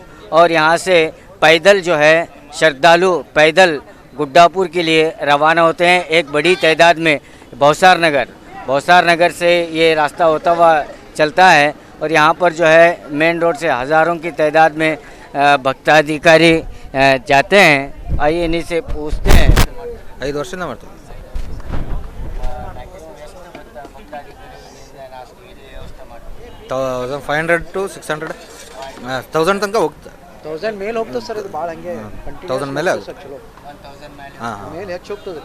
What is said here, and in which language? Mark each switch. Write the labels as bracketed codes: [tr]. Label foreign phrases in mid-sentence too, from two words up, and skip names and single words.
[hi] और यहाँ से पैदल जो है श्रद्धालु पैदल गुड्डापुर के लिए रवाना होते हैं। एक बड़ी तादाद में भौसार नगर से ये रास्ता होता हुआ चलता है और यहाँ पर जो है मेन रोड से हज़ारों की तादाद में भक्ताधिकारी जाते हैं। आइए इन्हीं से पूछते हैं। [kn] 5 ವರ್ಷದಿಂದ ಮಾಡ್ತೀವಿ 1500 to 600 1000 ತನಕ ಹೋಗ್ತದೆ 1000 ಮೇಲೆ ಹೋಗ್ತದೆ ಸರ್. ಇದು ಭಾಳ ಹಂಗೆ 1000 ಮೇಲೆ ಚಲೋ ಮೇಲೆ ಹೆಚ್ಚು ಹೋಗ್ತದೆ.